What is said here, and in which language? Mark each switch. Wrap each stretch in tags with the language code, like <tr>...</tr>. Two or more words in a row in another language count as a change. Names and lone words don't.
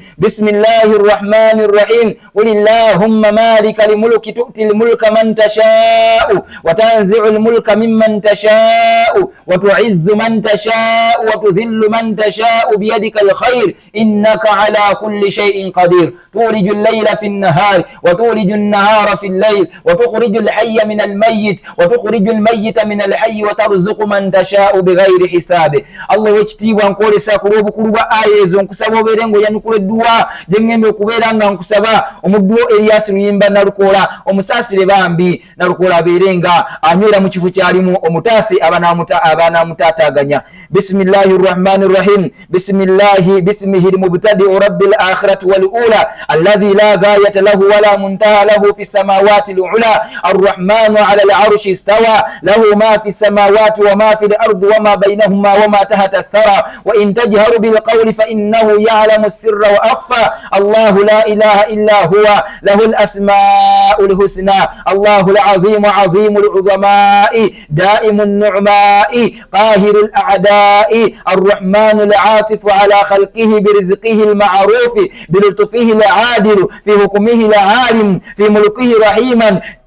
<ar>بسم الله الرحمن الرحيم قل اللهم مالك الملك تؤتي الملك من تشاء وتنزع الملك ممن تشاء وتعز من تشاء وتذل من تشاء بيدك الخير إنك على كل شيء قدير تولج الليل في النهار وتولج النهار في الليل الليل وتخرج الحي من الميت وتخرج الميت من الحي وترزق من تشاء بغير حساب.</ar> <lg>الله wekitiibwa nkwolesa ku lw'obukulu bwa aya ezo nkusaba obeere ng'oyanukula edduwa gye ŋŋenda okubeera nga nkusaba omuddu wo Erias Luyimba Nalukoola omusaasire bambi Nalukoola abeere nga anywera mu kifo kyalimu omutaase abanamutaataaganya.</lg> <ar>بسم الله الرحمن الرحيم بسمه المبتدئ رب الآخرة والأولى الذي لا غاية له ولا منتهى له في السماوات الأولى الرحمن على العرش استوى له ما في السماوات وما في الأرض وما بينهما وما تحت الثرى وإن تجهر بالقول فإنه يعلم السر وأخفى الله لا إله إلا هو له الأسماء الحسنى الله العظيم عظيم العظماء دائم النعماء قاهر الأعداء الرحمن العاطف على خلقه برزقه المعروف بلطفه العادل في حكمه العالم في ملكه رحيما</ar>